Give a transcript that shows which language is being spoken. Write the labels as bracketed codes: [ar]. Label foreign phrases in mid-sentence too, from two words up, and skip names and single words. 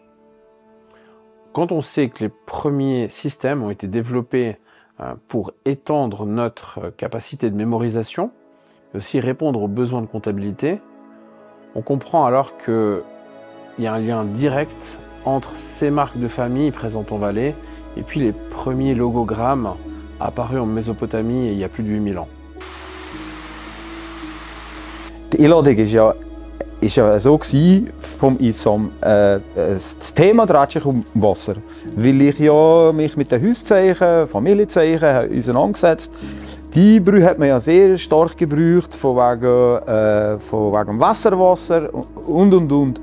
[fr] Quand on sait que les premiers systèmes ont été développés pour étendre notre capacité de mémorisation, mais aussi répondre aux besoins de comptabilité, on comprend alors qu'il y a un lien direct entre ces marques de famille présentes en vallée et puis les premiers logogrammes apparus en Mésopotamie il y a plus de 8000 ans. [de] Die Einladung ist ja so vom ISOM. Das Thema dreht sich um Wasser. Weil ich ja mich mit den Hauszeichen, Familienzeichen auseinandergesetzt. Die Brühe hat man ja sehr stark gebraucht, von wegen Wasser und.